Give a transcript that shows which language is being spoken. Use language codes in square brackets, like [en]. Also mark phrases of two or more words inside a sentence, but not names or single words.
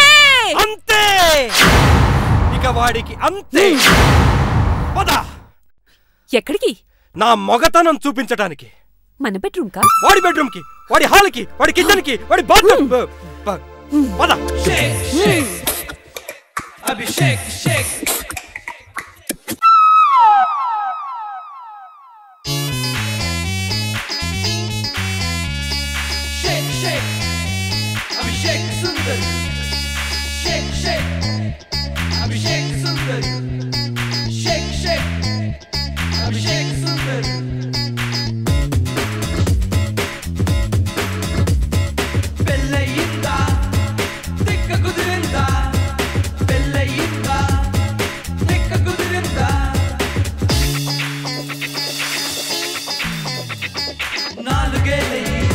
[te] అంతే. ఇక వాడికి అంతే. పద. ఎక్కడికి? నా మొగతనం చూపించడానికి. మన బెడ్రూమ్ కా? వాడి బెడ్రూమ్ కి, వాడి హాల్ కి, వాడి కిచెన్ కి, వాడి బాత్రూమ్. పద. అభిషేక్ షేక్. [hi] अभिषेक सुंदर शेक शेक अभिषेक सुंदर शेक शेक अभिषेक सुंदर [te] పెళ్ళయిందా తిక్క కుదిరిందా పెళ్ళయిందా తిక్క కుదిరిందా నాలుగేళ్ళయి